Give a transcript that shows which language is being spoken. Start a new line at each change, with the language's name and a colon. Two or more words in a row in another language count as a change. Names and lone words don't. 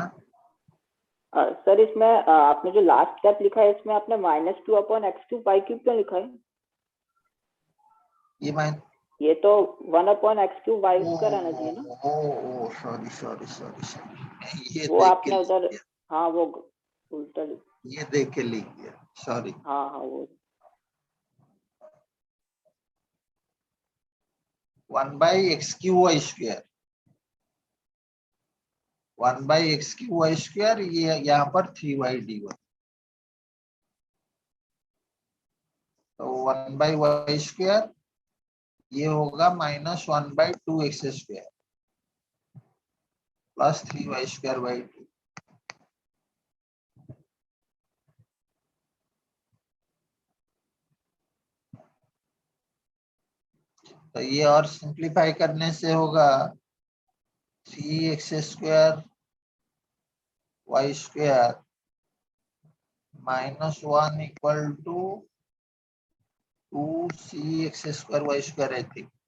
Hindi: सर इसमें आपने जो
English: last step
Hindi: लिखा है इसमें आपने
English: -2 upon x3y3
Hindi: क्यों लिखा है? ये तो
English: 1 upon x3y²
Hindi: आना चाहिए ना? सॉरी वो आपने उधर, हाँ वो उल्टा ये देख के लिख दिया, सॉरी। हाँ वो 1/(x^3y², 1/(x^3y², ये यहाँ पर 3y dy। तो 1/y² ये होगा -1/2x² प्लस 3y²/2। तो ये और सिंप्लीफाई करने से होगा
English: 3x² y² -1 equal to 2cx² y²
Hindi: रहती।